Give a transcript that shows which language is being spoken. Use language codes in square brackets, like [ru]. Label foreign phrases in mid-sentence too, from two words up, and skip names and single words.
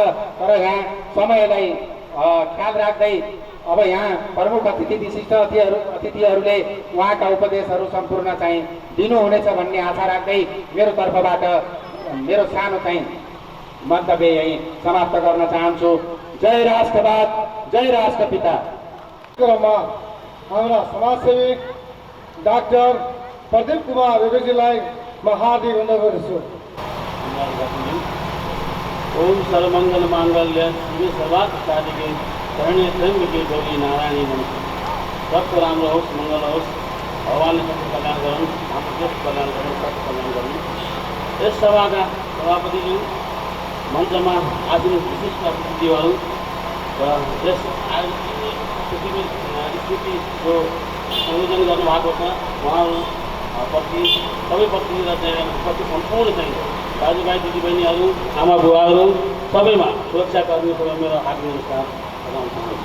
[ne] तर यहाँ समयलाई ख्याल राख्दै अब यहाँ प्रमुख विशिष्ट अतिथिहरूले उहाँका उपदेशहरू सम्पूर्ण चाहिँ दिनुहुनेछ भन्ने आशा राख्दै मेरो तर्फबाट मेरो सानो चाहिँ मन्तव्य यही समाप्त गर्न चाहन्छु। जय राष्ट्रवाद, जय राष्ट्रपिता। क्रममा हाम्रा समाजसेवी डाक्टर प्रदीप कुमार रेग्मीजीलाई म हार्दिक अनुरोध गर्छु। [sa] ओम सर्वमंगल मांगल्य शिवे सर्वार्थ साधिके शरण्य त्र्यंबके गौरी नारायणी नमस्ते। [ne] सबको राम्रो होस्, मङ्गल होस्, भगवानले सबको कल्याण गरून्, हाम्रो देशको कल्याण गरून्, सबको कल्याण गरून्। यस सभाका सभापतिज्यू, मञ्चमा आसीन विशिष्ट अतिथिज्यूहरू र यस पृथ्वी स्थितिको संयोजन गर्नुभएको छ उहाँहरूप्रति सबैप्रति र प्रति सम्पूर्ण चाहिँ दाजुभाइ दिदीबहिनीहरू, आमा बुवाहरू सबैमा सुरक्षाकर्मीहरू मेरो हार्दिक नमस्कार गर्न चाहन्छु।